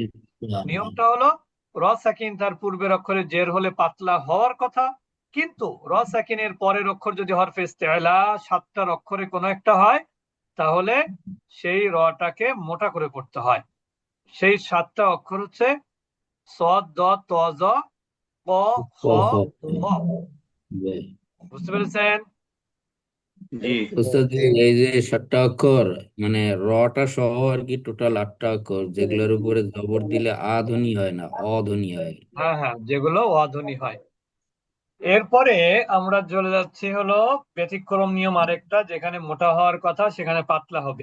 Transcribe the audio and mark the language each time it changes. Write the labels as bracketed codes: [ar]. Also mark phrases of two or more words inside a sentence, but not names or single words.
[bn] নিয়মটা হলো, র সাকিন তার পূর্বের অক্ষরে জের হলে পাতলা হওয়ার কথা, কিন্তু র সাকিনের পরের অক্ষর যদি হরফে ইস্তেলা সাতটার অক্ষরে কোনো একটা হয় তাহলে সেই রটাকে মোটা করে পড়তে হয়। সেই সাতটা অক্ষর হচ্ছে সদ, দ, ত, জ, ক, খ, গ। বুঝতে পেরেছেন? জি উস্তাদ জি, এই যে 7টা অক্ষর, মানে রটা সহ আর কি টোটাল 8টা অক্ষর, যেগুলোর উপরে জবর দিলে আ ধ্বনি হয় না, অ ধ্বনি হয়। হ্যাঁ হ্যাঁ, যেগুলো অধ্বনি হয়। এরপরে আমরা চলে যাচ্ছি হলো ব্যতিক্রম নিয়ম আরেকটা, যেখানে মোটা হওয়ার কথা সেখানে পাতলা হবে।